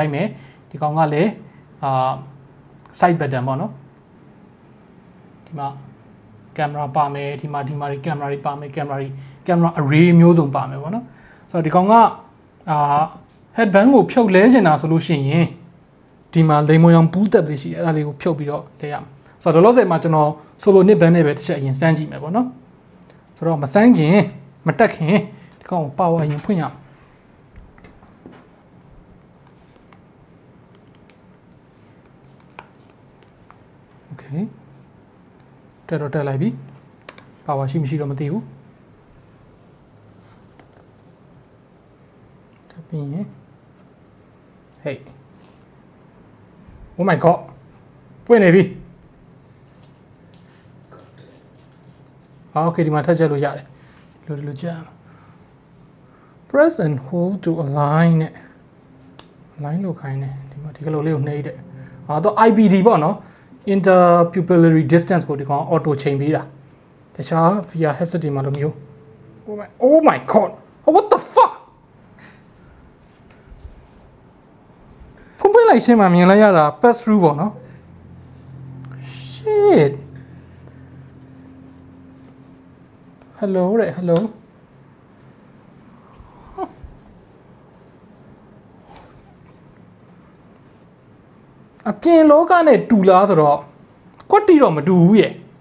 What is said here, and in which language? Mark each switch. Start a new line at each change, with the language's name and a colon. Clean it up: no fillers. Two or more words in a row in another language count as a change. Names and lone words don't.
Burmese: တိုင်းပဲဒီကောင်ကလည်း
English: side button
Burmese: ပေါ့နော်ဒီမှာ camera ပါမယ်ဒီမှာ camera တွေပါမယ်
English: camera array
Burmese: မျိုးစုံပါမယ်ပေါ့နော်ဆိုတော့ဒီကောင်ကheadband ကိုဖြုတ်လဲနေတာဆိုလို့ရှိရင်ဒီမှာလိမ်မွန်ရောင်ပူးတက်လေးရှိတယ်အဲ့ဒါလေးကိုဖြုတ်ပြီးတော့လဲရမှာဆိုတော့လောလောဆယ်မှာကျွန်တော်
English: solo knit band
Burmese: နဲ့ပဲတစ်ချက်အရင်စမ်းကြည့်မယ်ပေါ့နော်ဆိုတော့မစမ်းခင်မတက်ခင်ဒီကောင်ကို power ရင်ဖွင့်ရအောင် okay တက်လိုက်ပြီ power ရှိမရှိတော့မသိဘူး တက်ပြီးရင်
English: hey oh my god
Burmese: ပွင့်နေပြီokay ဒီမှာထပ်ချက် လို့ရတယ်လို့ကြာ
English: press and hold to align
Burmese: နဲ့ align လို့ခိုင်းတယ်ဒီမှာဒီကလေးကိုနှိပ်တဲ့တော့ IPD ပေါ့နော်
English: interpupillary distance
Burmese: ကိုဒီကောင် auto ချိန်ပေးတာတခြား
English: VR headset
Burmese: တွေမှာလိုမျိုး
English: oh my god what the fuck
Burmese: ဖုန်းပေးလိုက်ချင်းမှာမြင်လိုက်ရတာ
English: pass through
Burmese: ပေါ့နော်
English: shit hello
Burmese: တဲ့ hello အပြင်လောကနဲ့တူလားဆိုတော့ကွက်တီတော့မတူဘူးရဲ့